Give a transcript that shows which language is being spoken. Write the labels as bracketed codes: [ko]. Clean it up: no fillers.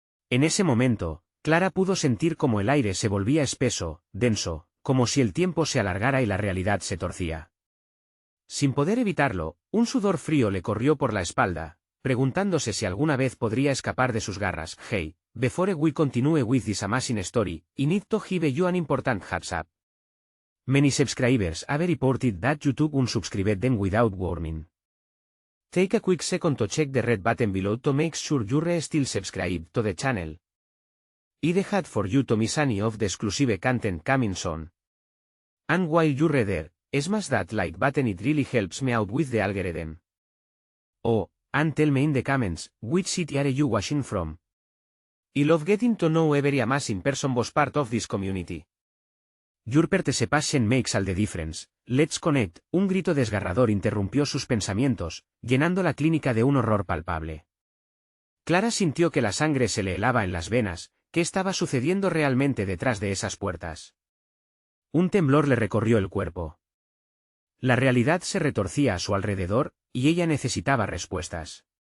[es] En ese momento, Clara pudo sentir como el aire se volvía espeso, denso, como si el tiempo se alargara y la realidad se torcía. Sin poder evitarlo, un sudor frío le corrió por la espalda, preguntándose si alguna vez podría escapar de sus garras. [en] Hey, before we continue with this amazing story, I need to give you an important heads up. Many subscribers have reported that YouTube unsubscribed them without warning. Take a quick second to check the red button below to make sure you're still subscribed to the channel. I'd had for you to miss any of the exclusive content coming soon. And while you're there, smash that like button, it really helps me out with the algorithm. Oh, and tell me in the comments, which city are you watching from? I love getting to know every amazing person was part of this community. Your participation makes all the difference. Let's connect. [es] Un grito desgarrador interrumpió sus pensamientos, llenando la clínica de un horror palpable. Clara sintió que la sangre se le helaba en las venas. ¿Qué estaba sucediendo realmente detrás de esas puertas? Un temblor le recorrió el cuerpo. La realidad se retorcía a su alrededor, y ella necesitaba respuestas.